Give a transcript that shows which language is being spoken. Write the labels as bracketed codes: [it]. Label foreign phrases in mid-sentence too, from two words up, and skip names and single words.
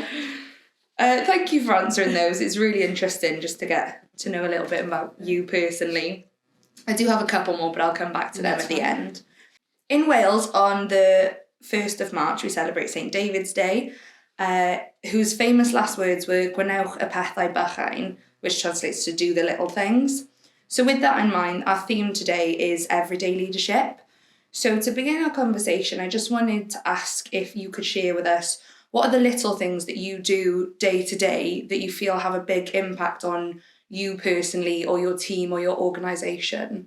[en] Thank you for answering those. It's really interesting just to get to know a little bit about you personally. I do have a couple more, but I'll come back to them at the end. In Wales, on the 1st of March, we celebrate St David's Day, whose famous last words were [cy] "Gwnewch y pethau bychain," [en] which translates to "do the little things." So with that in mind, our theme today is everyday leadership. So to begin our conversation, I just wanted to ask if you could share with us, what are the little things that you do day to day that you feel have a big impact on you personally or your team or your organisation?